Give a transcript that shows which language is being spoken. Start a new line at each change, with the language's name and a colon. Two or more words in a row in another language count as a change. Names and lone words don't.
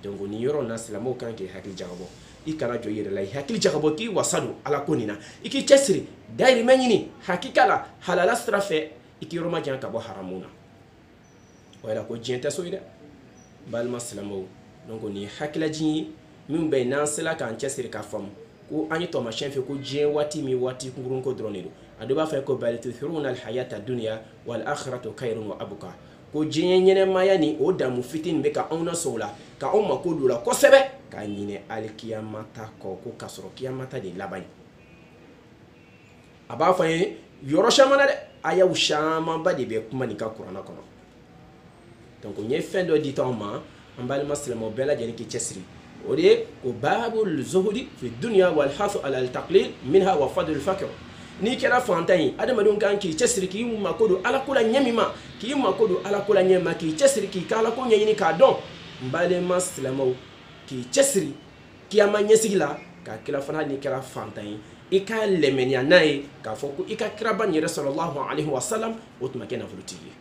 Bambara: Donc nin yɔrɔ in na silamɛw kan k'i hakili jagabɔ, i kana jɔ i yɛrɛ la, i hakili jagabɔ k'i wasa don Ala ko nin na, i k'i cɛsiri dahirimɛ ɲini hakika la halala sira fɛ, i k'i yɔrɔ majanya ka bɔ haramu na. O yɛrɛ ko diɲɛ tɛ so ye dɛ, balima silamɛw. Donc nin ye hakilaji ye min bɛ yen n'an sela k'an cɛsiri k'a faamu ko an ye taamasiyɛn fɛ ko diɲɛ waati min waati kunkurun ko dɔrɔn de don. A dɔ b'a fɔ ko
Arabic: بل تؤثرون الحياة الدنيا والآخرة خير وأبقى,
Bambara: ko diɲɛ ɲɛnɛmaya ni o damu fitinin bɛ ka anw nasɔn la, ka anw mako don la kosɛbɛ, k'a ɲinɛ alikiyamata kɔ ko k'a sɔrɔ kiyamata de laban ye. A b'a fɔ an ye yɔrɔ caman na dɛ, ayaw camanba de bɛ kuma nin ka kuranna kɔnɔ. Donc n ye fɛn dɔ di t'anw ma, an balima silamɛw bɛɛ lajɛlen k'i cɛsiri. O de ye ko
Arabic: باب الزهد في الدنيا والحث على التقليل منها وفضل الفقر.
Bambara: N'i kɛra fantan ye, adamadenw kan k'i cɛsiri k'i mako don Ala ko la ɲɛ min ma, k'i mako don Ala ko la ɲɛ ma, k'i cɛsiri k'i ka Ala ko ɲɛɲini k'a dɔn. N balima silamɛw, k'i cɛsiri kiyama ɲɛsigi la, k'a kɛra fana n'i kɛra fantan ye, i ka lɛmɛniya n'a ye k'a fɔ ko i ka kiraba nin yɛrɛ
Arabic: صلى الله عليه وسلم
Bambara: o tun ma kɛ nafolotigi ye.